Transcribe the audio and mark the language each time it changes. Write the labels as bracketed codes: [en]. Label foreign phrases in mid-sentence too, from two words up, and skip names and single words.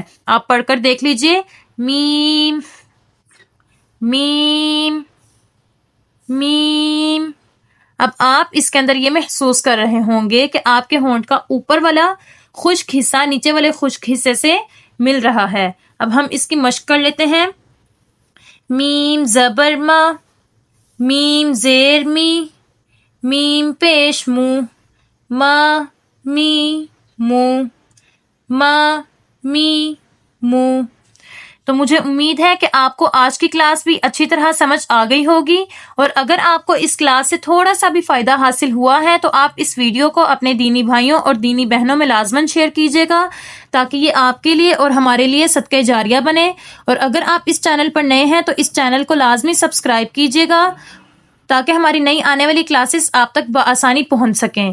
[ur] آپ پڑھ کر دیکھ لیجئے میم، میم، میم۔ اب آپ اس کے اندر یہ محسوس کر رہے ہوں گے کہ آپ کے ہونٹ کا اوپر والا خشک حصہ نیچے والے خشک حصے سے مل رہا ہے۔ اب ہم اس کی مشق کر لیتے ہیں۔ میم زبر ما، میم زیر می، میم پیش مو، ما می مو، ما می مو۔ تو مجھے امید ہے کہ آپ کو آج کی کلاس بھی اچھی طرح سمجھ آ گئی ہوگی، اور اگر آپ کو اس کلاس سے تھوڑا سا بھی فائدہ حاصل ہوا ہے تو آپ اس ویڈیو کو اپنے دینی بھائیوں اور دینی بہنوں میں لازماً شیئر کیجیے گا تاکہ یہ آپ کے لیے اور ہمارے لیے صدقہ جاریہ بنے، اور اگر آپ اس چینل پر نئے ہیں تو اس چینل کو لازمی سبسکرائب کیجیے گا تاکہ ہماری نئی آنے والی کلاسز آپ تک بآسانی پہنچ سکیں۔